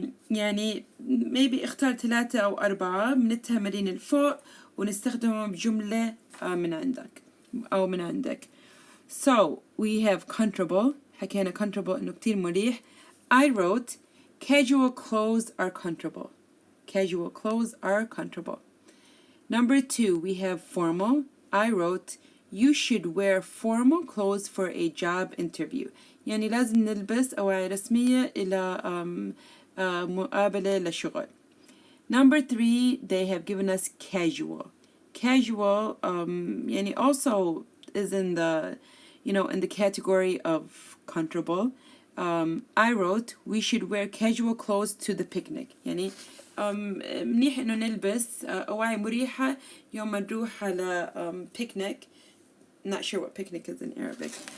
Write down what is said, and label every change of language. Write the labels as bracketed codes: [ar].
[ar] يعني [en] maybe [ar] اختار 3 أو 4 من التمارين الفوق ونستخدمهم بجملة من عندك أو من عندك. [en] So we have comfortable. [ar] حكينا comfortable إنه كتير مريح. [en] I wrote casual clothes are comfortable. Casual clothes are comfortable. Number 2, we have formal. I wrote you should wear formal clothes for a job interview. [ar] يعني لازم نلبس أواعي رسمية إلى مقابلة لشغل. [en] Number 3, they have given us casual. Casual يعني also is in the in the category of comfortable. I wrote we should wear casual clothes to the picnic. [ar] يعني منيح إنه نلبس أواعي مريحة يوم ما نروح على picnic. [en] Not sure what picnic is in Arabic.